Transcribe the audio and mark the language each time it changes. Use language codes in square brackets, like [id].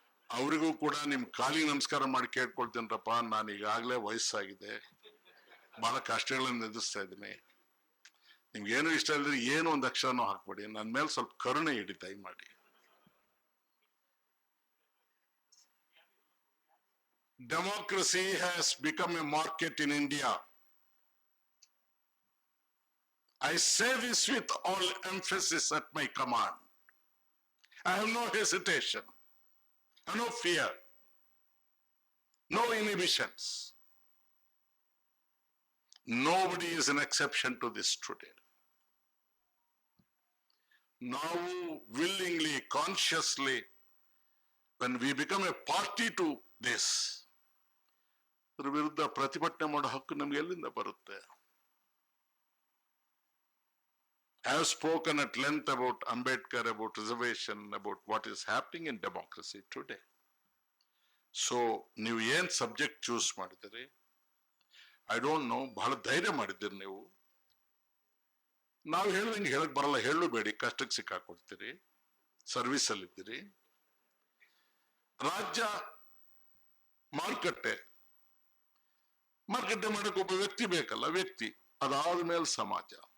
[kn] ಅವರಿಗೂ ಕೂಡ ನಿಮ್ ಕಾಲಿಗೆ ನಮಸ್ಕಾರ ಮಾಡಿ ಕೇಳ್ಕೊಳ್ತೇನ್ರಪ್ಪ, ನಾನು ಈಗಾಗಲೇ ವಯಸ್ಸಾಗಿದೆ, ಬಹಳ ಕಷ್ಟಗಳನ್ನು ಎದುರಿಸ್ತಾ ಇದ್ದೀನಿ. ನಿಮ್ಗೇನು ಇಷ್ಟ ಇಲ್ಲದ್ರೆ ಏನು ಒಂದು ಅಕ್ಷರನೂ ಹಾಕ್ಬೇಡಿ, ನನ್ನ ಮೇಲೆ ಸ್ವಲ್ಪ ಕರುಣೆ ಇಡಿ ದಯಮಾಡಿ. [en] Democracy has become a market in India. I say this with all emphasis at my command. I have no hesitation, I have no fear, no inhibitions. Nobody is an exception to this today. Now, willingly, consciously, when we become a party to this, [kn] ಅದರ ವಿರುದ್ಧ ಪ್ರತಿಭಟನೆ ಮಾಡೋ ಹಕ್ಕು ನಮ್ಗೆ ಎಲ್ಲಿಂದ ಬರುತ್ತೆ? [en] I have spoken at length about Ambedkar, about reservation, about what is happening in democracy today. [kn] So, ನೀವು ಏನ್ ಸಬ್ಜೆಕ್ಟ್ ಚೂಸ್ ಮಾಡಿದಿರಿ, [en] I don't know, [kn] ಬಹಳ ಧೈರ್ಯ ಮಾಡಿದ್ದೀರಿ ನೀವು. ನಾವು ಹೇಳ್ದಂಗೆ ಹೇಳಕ್ ಬರಲ್ಲ, ಹೇಳಬೇಡಿ, ಕಷ್ಟಕ್ಕೆ ಸಿಕ್ಕಾಕೊಡ್ತೀರಿ, ಸರ್ವಿಸ್ ಅಲ್ಲಿ ಇದ್ದೀರಿ. ರಾಜ್ಯ ಮಾರುಕಟ್ಟೆ ಮಾಡಕ್ಕೆ ಒಬ್ಬ ವ್ಯಕ್ತಿ ಬೇಕಲ್ಲ, ವ್ಯಕ್ತಿ, ಅದಾದ ಮೇಲೆ ಸಮಾಜ.